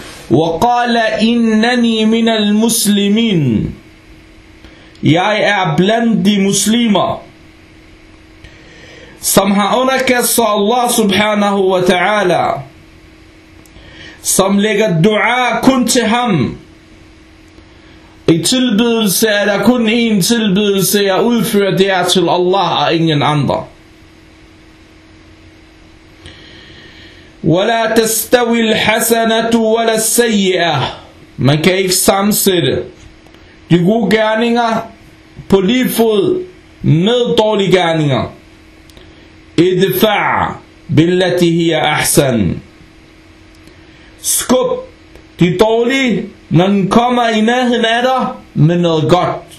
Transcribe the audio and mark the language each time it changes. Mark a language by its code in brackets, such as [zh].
[ar] وَقَالَ إِنَّنِي مِنَ الْمُسْلِمِينَ [da] Jeg er blandt de muslimer, som har underkastet Allah subhanahu wa ta'ala, som lægger dua kun til ham. I tilbydelse er der kun én tilbydelse, jeg udfører, det er til Allah og ingen andre. [ar] ولا تستوي الحسنة ولا السيئة. [da] Man kan ikke sammensætte de gode gerninger på lige fod med dårlige gerninger. [ar] ادفع بالتي هي احسن. [da] Skub de dårlige, når den kommer i nærheden af dig, med noget godt.